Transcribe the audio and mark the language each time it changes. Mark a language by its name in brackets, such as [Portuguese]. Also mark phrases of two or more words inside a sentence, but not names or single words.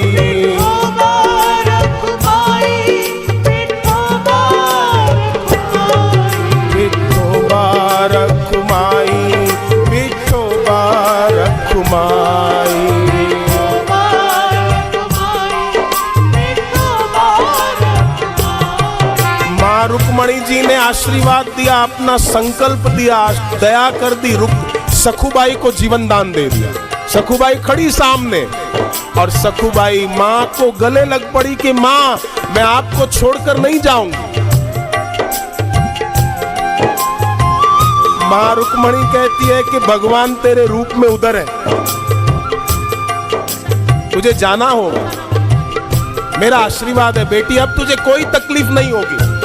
[Hindi] विठोबा रखुमाई, विठोबा रखुमाई, विठोबा रखुमाई, विठोबा रखुमाई। विठोबा रखुमाई, विठोबा रखुमाई। मां रुक्मणी जी ने आशीर्वाद दिया, अपना संकल्प दिया, दया कर दी, सखुबाई को जीवन दान दे दिया। सखुबाई खड़ी सामने और सखुबाई मां को गले लग पड़ी कि मां मैं आपको छोड़कर नहीं जाऊंगी। मां रुक्मणी कहती है कि भगवान तेरे रूप में उधर है, तुझे जाना होगा, मेरा आशीर्वाद है बेटी, अब तुझे कोई तकलीफ नहीं होगी।